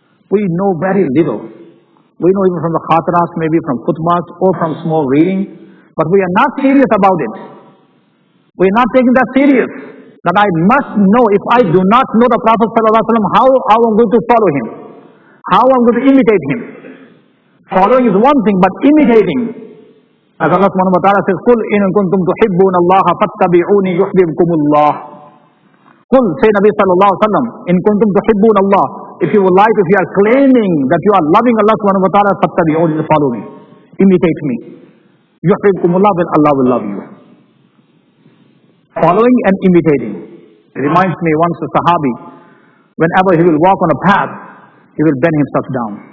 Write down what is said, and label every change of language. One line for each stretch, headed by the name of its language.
English: We know very little. We know even from the khataras, maybe from khutbahs or from small reading. But we are not serious about it. We are not taking that serious. That I must know, if I do not know the Prophet ﷺ, how I'm going to follow him. How I'm going to imitate him. Following is one thing, but imitating. As Allah subhanahu wa ta'ala says,
Arabic: قُلْ إِن كُنْتُمْ تُحِبُّونَ اللَّهَ فَاتَّبِعُونِي يُحْبِبْكُمُ اللَّهِ. قُلْ,
English: say Nabi sallallahu alaihi wasallam,
Arabic: إِن كُنْتُمْ تُحِبُّونَ اللَّهِ.
English: If you would like, if you are claiming that you are loving Allah subhanahu wa ta'ala,
Arabic: فَاتَّبِعُونِي,
English: follow me. Imitate me.
Arabic: يُحْبِبْكُمُ اللَّهِ,
English: then Allah will love you. Following and imitating. It reminds me once a Sahabi, whenever he will walk on a path, he will bend himself down.